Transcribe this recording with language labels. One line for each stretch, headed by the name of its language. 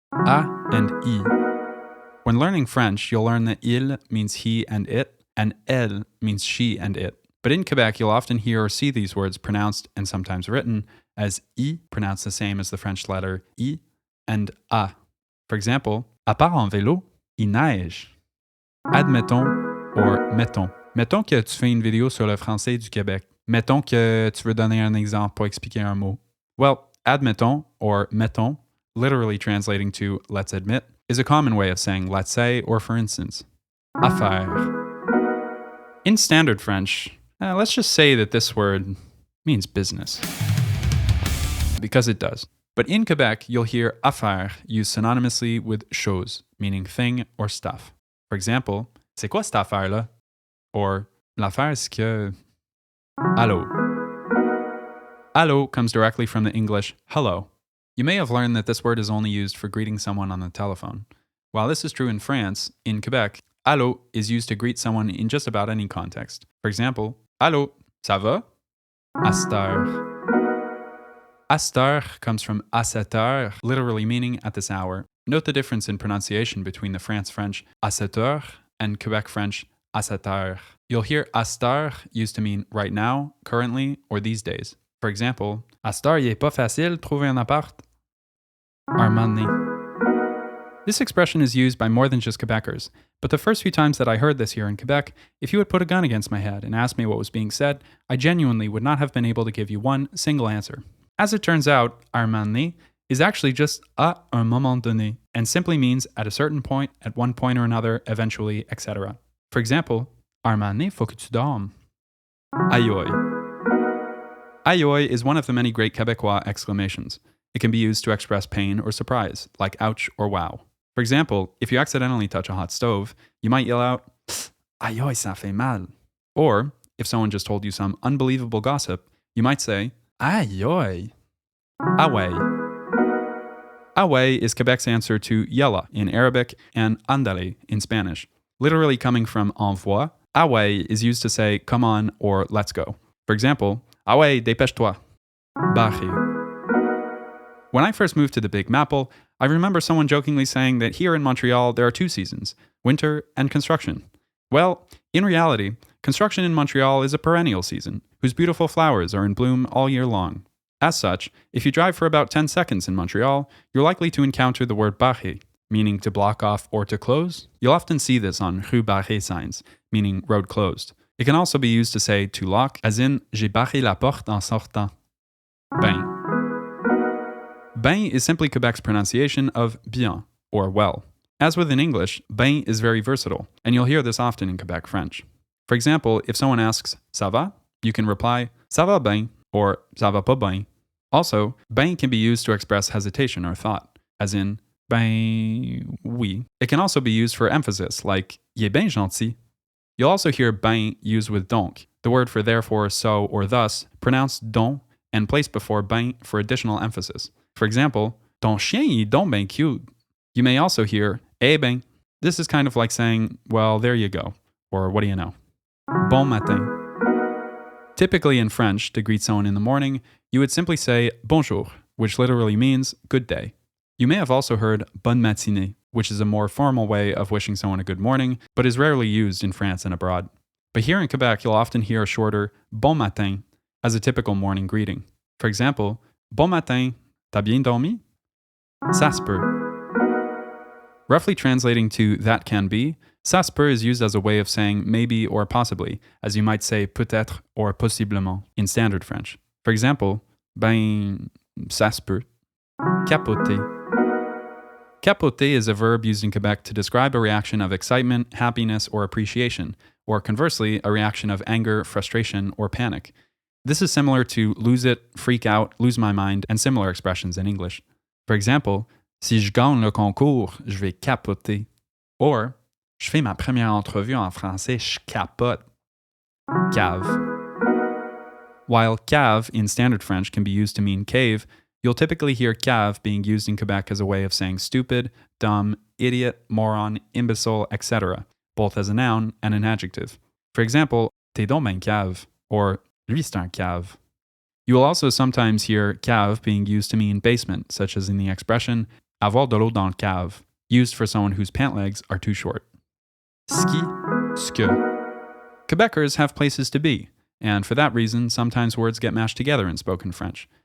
English: A and I. When learning French, you'll learn that il means he and it, and elle means she and it. But in Quebec, you'll often hear or see these words pronounced, and sometimes written, as I, pronounced the same as the French letter I, and a. For example,
French: à part en vélo, il neige. Admettons or mettons. Mettons que tu fais une vidéo sur le français du Québec. Mettons que tu veux donner un exemple pour expliquer un mot.
English: Well, admettons or mettons, literally translating to let's admit, is a common way of saying let's say or for instance. Affaire. In standard French, let's just say that this word means business. Because it does. But in Quebec, you'll hear affaire used synonymously with chose, meaning thing or stuff. For example,
French: c'est quoi cette affaire-là?
English: Or,
French: l'affaire c'est que...
English: Allô. Allô comes directly from the English hello. You may have learned that this word is only used for greeting someone on the telephone. While this is true in France, in Quebec, allô is used to greet someone in just about any context. For example,
French: allô, ça va? À cette heure.
English: À cette heure comes from à cette heure, literally meaning at this hour. Note the difference in pronunciation between the France French à cette heure and Quebec French à cette heure. You'll hear à cette heure used to mean right now, currently, or these days. For example,
French: à cette heure, il est pas facile trouver un appart. Armani.
English: This expression is used by more than just Quebecers, but the first few times that I heard this here in Quebec, if you had put a gun against my head and asked me what was being said, I genuinely would not have been able to give you one single answer. As it turns out, armani is actually just à un moment donné, and simply means at a certain point, at one point or another, eventually, etc. For example,
French: armani faut que tu dormes. Aïe.
English: Aïe is one of the many great Québécois exclamations. It can be used to express pain or surprise, like ouch or wow. For example, if you accidentally touch a hot stove, you might yell out,
French: aïe, ça fait mal.
English: Or, if someone just told you some unbelievable gossip, you might say, aïe. Away. Away is Quebec's answer to yalla in Arabic and andale in Spanish. Literally coming from envoie, away is used to say come on or let's go. For example,
French: away, dépêche-toi. Barré.
English: When I first moved to the Big Maple, I remember someone jokingly saying that here in Montreal there are two seasons, winter and construction. Well, in reality, construction in Montreal is a perennial season, whose beautiful flowers are in bloom all year long. As such, if you drive for about 10 seconds in Montreal, you're likely to encounter the word barré, meaning to block off or to close. You'll often see this on rue barrée signs, meaning road closed. It can also be used to say to lock, as in
French: j'ai barré la porte en sortant.
English: Ben. Ben is simply Quebec's pronunciation of bien, or well. As with in English, ben is very versatile, and you'll hear this often in Quebec French. For example, if someone asks, ça va? You can reply,
French: ça va bien, or ça va pas bien.
English: Also, ben can be used to express hesitation or thought, as in, ben oui. It can also be used for emphasis, like,
French: il est bien gentil.
English: You'll also hear ben used with donc, the word for therefore, so, or thus, pronounced donc, and placed before ben for additional emphasis. For example,
French: ton chien est donc ben cute.
English: You may also hear, eh ben. This is kind of like saying, well, there you go, or what do you know. Bon matin. Typically in French, to greet someone in the morning, you would simply say bonjour, which literally means good day. You may have also heard bonne matinée, which is a more formal way of wishing someone a good morning, but is rarely used in France and abroad. But here in Quebec, you'll often hear a shorter bon matin as a typical morning greeting. For example,
French: bon matin, t'as bien dormi? Ça se peut.
English: Roughly translating to that can be, ça se peut is used as a way of saying maybe or possibly, as you might say peut-être or possiblement in standard French. For example,
French: ben, ça se peut. Capoter.
English: Capoter is a verb used in Quebec to describe a reaction of excitement, happiness, or appreciation, or conversely, a reaction of anger, frustration, or panic. This is similar to lose it, freak out, lose my mind, and similar expressions in English. For example,
French: si je gagne le concours, je vais capoter. Or, je fais ma première entrevue en français, je capote. Cave.
English: While cave in standard French can be used to mean cave, you'll typically hear cave being used in Quebec as a way of saying stupid, dumb, idiot, moron, imbecile, etc., both as a noun and an adjective. For example,
French: t'es donc ben cave, or lui c'est un cave.
English: You will also sometimes hear cave being used to mean basement, such as in the expression
French: avoir de l'eau dans le cave,
English: used for someone whose pant legs are too short. Ski, ske. Quebecers have places to be, and for that reason, sometimes words get mashed together in spoken French.